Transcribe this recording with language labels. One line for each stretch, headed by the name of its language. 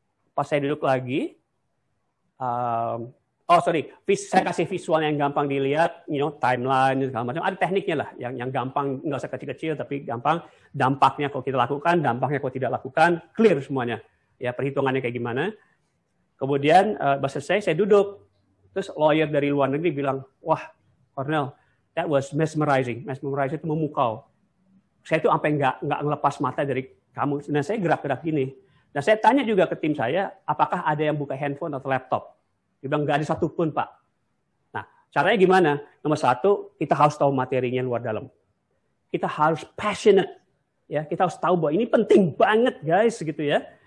Indonesian: Pas saya duduk lagi, saya kasih visual yang gampang dilihat, timeline segala macam. Ada tekniknya lah, yang gampang, nggak usah kecil-kecil, tapi gampang. Dampaknya kalau kita lakukan, dampaknya kalau tidak lakukan, clear semuanya. Ya, perhitungannya kayak gimana. Kemudian pas selesai, saya duduk. Terus lawyer dari luar negeri bilang, wah Cornel,
English: that was mesmerizing.
Indonesian: Mesmerizing itu memukau. Saya tuh sampai nggak ngelepas mata dari kamu. Nah, saya gerak-gerak gini. Nah, saya tanya juga ke tim saya, apakah ada yang buka handphone atau laptop? Dia bilang, nggak ada satupun, Pak. Nah, caranya gimana? Nomor satu, kita harus tahu materinya luar dalam. Kita harus passionate. Ya, kita harus tahu bahwa ini penting banget, guys, gitu ya.